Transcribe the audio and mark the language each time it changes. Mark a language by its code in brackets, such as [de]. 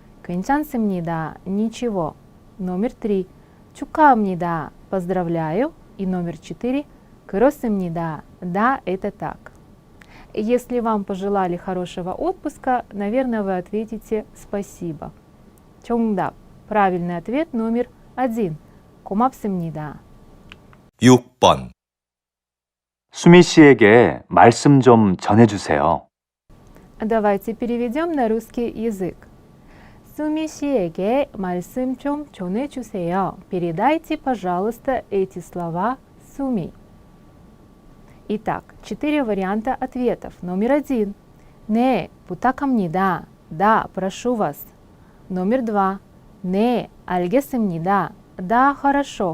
[ko] 괜찮습니다. [ru] Ничего. Номер 3. [ko] 축하합니다. [ru] Поздравляю. И номер 4. [ko] 그렇습니다. [ru] Да, это так. Если вам пожелали хорошего отпуска, наверное, вы ответите «спасибо». [ko] 정답. [ru] Правильный ответ номер 1. [ko] 고맙습니다. 6번 수미 씨에게 말씀 좀 전해주세요. [ru] Давайте переведем на русский язык. [ko] 수미 씨에게 말씀 좀 전해주세요. [ru] Передайте, пожалуйста, эти слова 수미. Итак, 4 варианта ответов. Номер 1. [ko] 네, 부탁합니다. [ru] Да, прошу вас. Номер 2. [ko] 네, 알겠습니다. [ru] Да, хорошо.